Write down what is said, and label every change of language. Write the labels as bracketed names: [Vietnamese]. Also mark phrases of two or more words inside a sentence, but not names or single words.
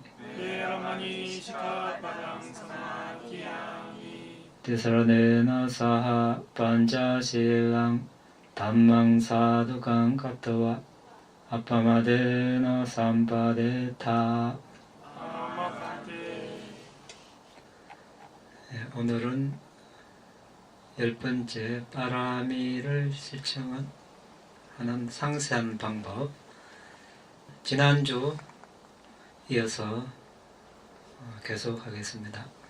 [Pali] Veramani Sikkhapadang Samadhiyami Tisaranena Saha Panchashilang Dhammang Sadhukang Katva Appamadena Sampadeta. Amamabante [Korean] 오늘은 10번째 빠라미를 실천하는 상세한 방법, 지난주 이어서 계속하겠습니다.